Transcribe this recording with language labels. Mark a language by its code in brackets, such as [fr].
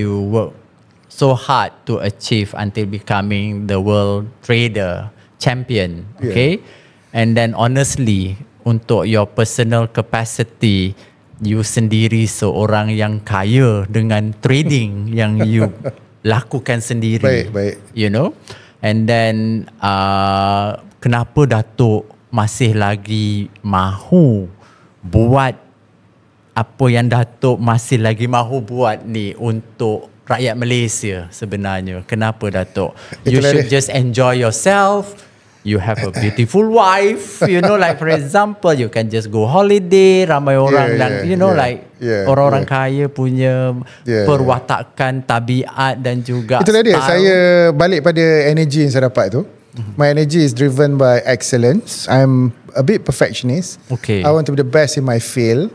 [en] You work so hard to achieve until becoming the world trader champion. And then honestly, [ms] untuk [en] your personal capacity, [ms] you sendiri seorang yang kaya dengan trading yang you lakukan sendiri. Baik. [en] You know. And then [ms] kenapa Datuk masih lagi mahu buat apa yang Datuk masih lagi mahu buat ni untuk rakyat Malaysia sebenarnya? Kenapa Datuk? [en] You should just enjoy yourself. You have a beautiful wife, like for example, you can just go holiday. [ms] Ramai orang orang-orang kaya punya perwatakan tabiat dan juga itulah dia, saya balik pada energy yang saya dapat tu. [en] My energy is driven by excellence. I'm a bit perfectionist. I want to be the best in my field.